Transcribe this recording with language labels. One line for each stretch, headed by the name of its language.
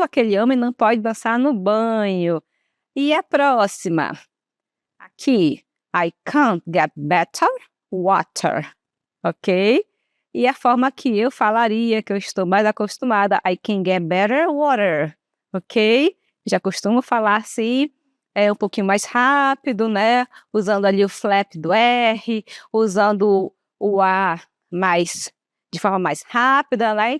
Portuguese: Aquele homem não pode dançar no banho. E a próxima?
English: Aqui, I can't get better water. Ok?
Portuguese: E a forma que eu falaria, que eu estou mais acostumada,
English: I can get better water. Ok?
Portuguese: Já costumo falar assim, um pouquinho mais rápido, né? Usando ali o flap do R, usando o A de forma mais rápida, né?